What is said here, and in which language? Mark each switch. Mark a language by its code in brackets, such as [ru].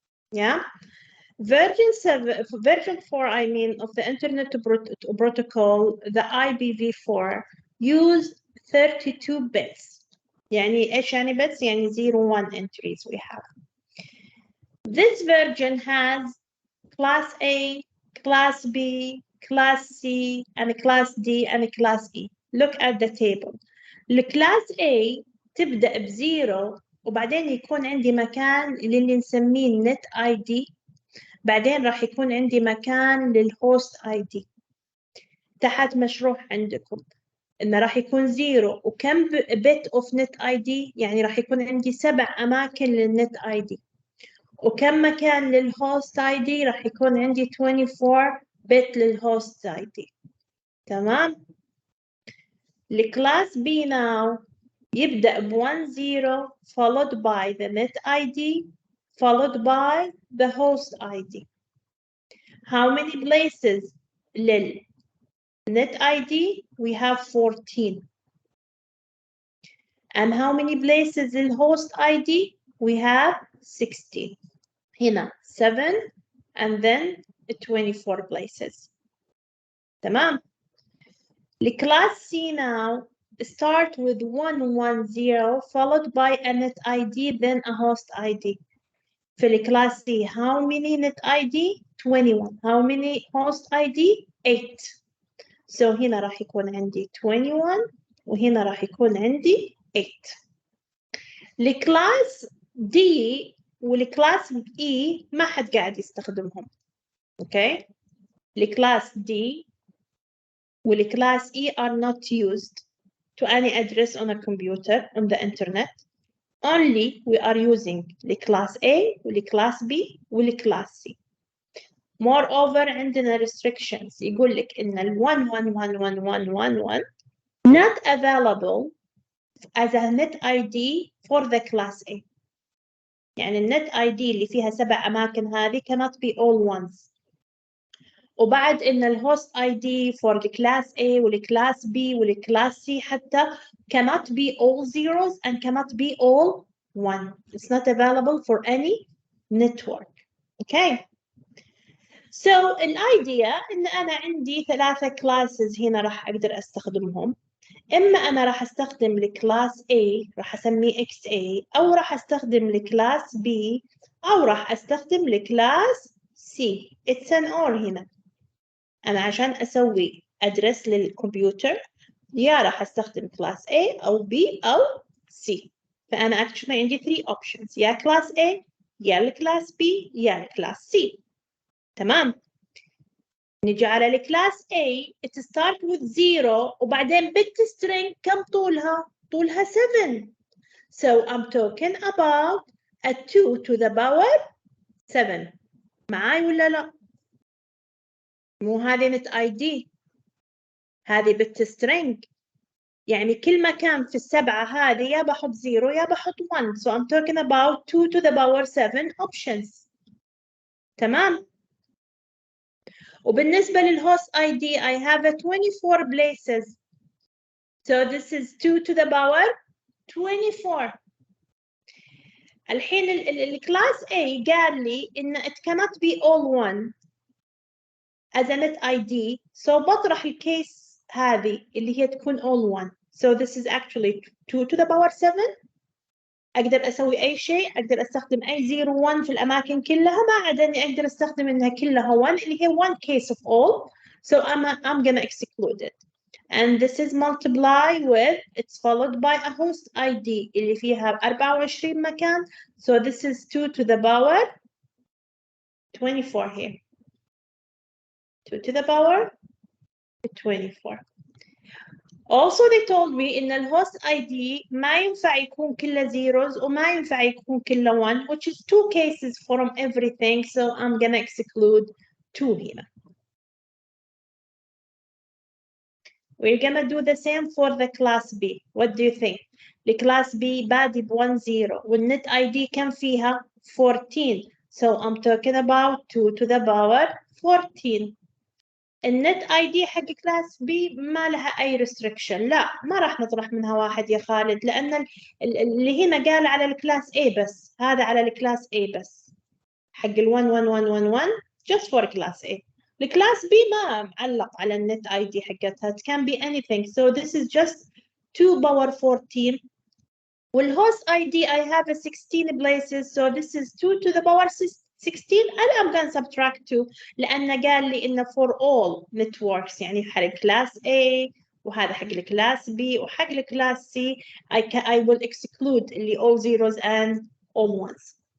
[en] Yeah. Version 4, I mean, of the internet protocol, the IPv4 use 32 bits. [ar] يعني ايش يعني [en] bits؟ يعني 0 1 entries we have. This version has class A, class B, class C, and class D, and class E. Look at the table. [ar] الكلاس A تبدأ ب0 وبعدين يكون عندي مكان للي نسميه النت ID. بعدين راح يكون عندي مكان للهوست اي دي. تحت مشروح عندكم انه راح يكون 0 وكم بت اوف نت اي دي، يعني راح يكون عندي 7 اماكن للنت اي دي. وكم مكان للهوست اي دي؟ راح يكون عندي 24 بت للهوست اي دي. تمام. الكلاس بي ناو يبدأ ب [en] 10 followed by the net ID followed by the host ID. How many places lil net ID? We have 14. And how many places in host ID? We have 16. هنا 7 and then 24 places. [ar] تمام. [en] The class C now start with 110 followed by a net ID then a host ID. For the class C, how many net ID? 21. How many host ID? 8. [ar] So هنا راح يكون عندي 21 وهنا راح يكون عندي 8. الكلاس D والكلاس E ما حد قاعد يستخدمهم. اوكي. الكلاس D والكلاس E [en] are not used to any address on a computer on the internet. Only we are using [ar] الكلاس A والكلاس B والكلاس C. [en] Moreover [ar] عندنا [en] restrictions [ar] يقول لك إن ال [en] 111111 not available as a net ID for the class A. [ar] يعني النت ID اللي فيها 7 أماكن هذه [en] cannot be all ones. [ar] وبعد إن الهوست [en] ID for the class A والclass B والclass C حتى cannot be all zeros and cannot be all one. It's not available for any network. Okay. [ar] So الidea إن أنا عندي [en] 3 classes [ar] هنا راح أقدر أستخدمهم. إما أنا راح أستخدم الكلاس A راح أسميه XA أو راح أستخدم الكلاس B أو راح أستخدم الكلاس C. [en] It's an or هنا. [ar] أنا عشان أسوي أدرس للكمبيوتر يا راح أستخدم كلاس A أو B أو C. فأنا actually عندي 3 options يا كلاس A يا الكلاس B يا الكلاس C. تمام. نجي على الكلاس A [en] it start with 0 [ar] وبعدين bit string كم طولها؟ طولها 7. [en] So I'm talking about a 2 to the power 7. [ar] معاي ولا لا؟ مو هذه نت ID، هذه bit string. يعني كل مكان في السبعة هذه يا بحط 0 يا بحط 1. [en] So I'm talking about 2 to the power 7 options. [ar] تمام. وبالنسبة للهوست [en] ID I have a 24 places. So this is 2 to the power 24. [ar] الحين الكلاس A قال لي إن [en] it cannot be all one as a net ID. So [ar] بطرح الكيس هذه اللي هي تكون [en] all 1. So this is actually 2 to the power 7. [ar] أقدر أسوي أي شيء، أقدر أستخدم أي 0 1 في الأماكن كلها، ما عدا إني أقدر أستخدم إنها كلها 1 اللي هي [en] one case of all. So I'm gonna exclude it. And this is multiply with, it's followed by a host ID [ar] اللي فيها 24 مكان. [en] So this is 2 to the power 24 here. 2 to the power 24. Also they told me [ar] إن الhost ID ما ينفع يكون كله [en] zeros [ar] وما ينفع يكون كله [en] 1, which is 2 cases from everything. So I'm gonna exclude 2 here. We're gonna do the same for the class B. What do you think? The class B [ar] بادي ب 1 0 [en] والnet ID كم فيها 14. So I'm talking about 2 to the power 14. [ar] النت اي دي حق كلاس بي ما لها اي ريستريكشن، لا ما راح نطرح منها واحد يا خالد، لان اللي هنا قال على الكلاس A بس، هذا على الكلاس A بس حق ال 1 1 1 1 1 [en] just for class A. [ar] الكلاس B ما معلق على النت اي دي حقتها، [en] it can be anything. So this is just 2 power 14. والhost ID I have a 16 places, so this is 2 to the power 16 and I'm going to subtract 2 [ar] لأنه قال لي إنه [en] for all networks [ar] يعني حق class A وهذا حق class B وحق class [en] C I will exclude [ar] اللي [en] all zeros and all ones.